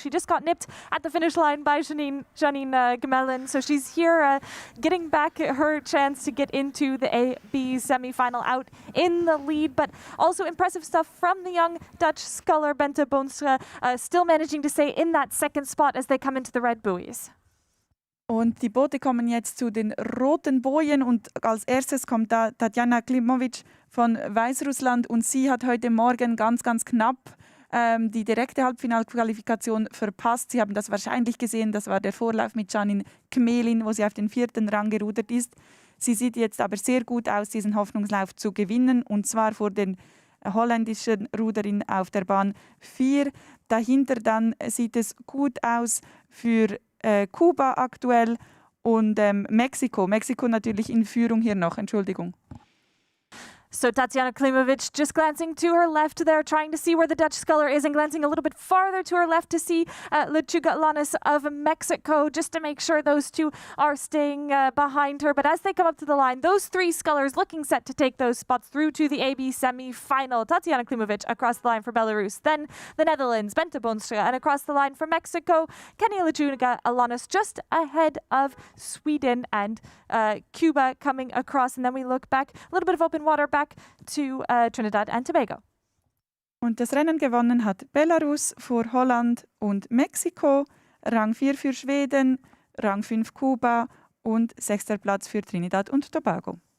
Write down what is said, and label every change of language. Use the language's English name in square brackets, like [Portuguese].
[English] She just got nipped at the finish line by Janine Gemelin. So she's here getting back her chance to get into the AB semi-final out in the lead. But also impressive stuff from the young Dutch sculler Bentha Bonstra, still managing to stay in that second spot as they come into the red buoys. [German] Und die Boote kommen jetzt zu den roten Bojen und als erstes kommt da Tatjana Klimovic von Weißrussland und sie hat heute Morgen ganz knapp die direkte Halbfinalqualifikation verpasst. Sie haben das wahrscheinlich gesehen, das war der Vorlauf mit Janine Gemelin, wo sie auf den 4. Rang gerudert ist. Sie sieht jetzt aber sehr gut aus, diesen Hoffnungslauf zu gewinnen und zwar vor den holländischen Ruderin auf der Bahn 4. Dahinter dann sieht es gut aus für Kuba aktuell und Mexiko. Mexiko natürlich in Führung hier noch, Entschuldigung. [English] So Tatiana Klimovic just glancing to her left there, trying to see where the Dutch sculler is and glancing a little bit farther to her left to see Lechuga Alanis of Mexico, just to make sure those two are staying behind her. But as they come up to the line, those three scullers looking set to take those spots through to the AB semi-final. Tatiana Klimovic across the line for Belarus, then the Netherlands, Bentha Bonstra, and across the line for Mexico, Kenya Lechuga Alanis just ahead of Sweden and Cuba coming across. And then we look back, a little bit of open water back to Trinidad and Tobago. [German] Und das Rennen gewonnen hat Belarus vor Holland und Mexiko, Rang 4 für Schweden, Rang 5 Kuba und 6. Platz für Trinidad und Tobago.